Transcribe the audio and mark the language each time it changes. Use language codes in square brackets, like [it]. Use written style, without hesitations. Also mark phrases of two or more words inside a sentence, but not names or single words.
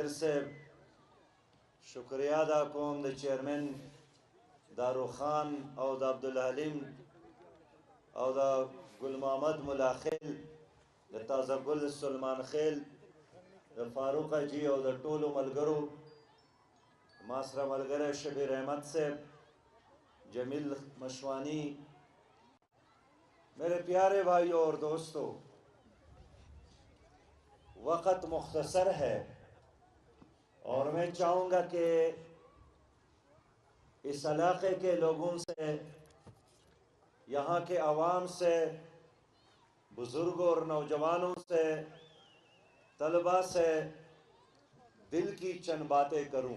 [ps] صاحب، شکریہ ادا کوم د چیئرمین دارو خان او د عبدالحلیم او د گل محمد ملا خیل، د تازه گل سلمان خیل، د فاروق جی او د ټولو ملګرو، ما سره ملګری شبیر احمد صاحب، جمیل مشوانی، [ur] میرے پیارے بھائیوں اور دوستو، وقت مختصر ہے اور میں چاہوں گا کہ اس علاقے کے لوگوں سے، یہاں کے عوام سے، بزرگوں اور نوجوانوں سے، طلباء سے دل کی چند باتیں کروں۔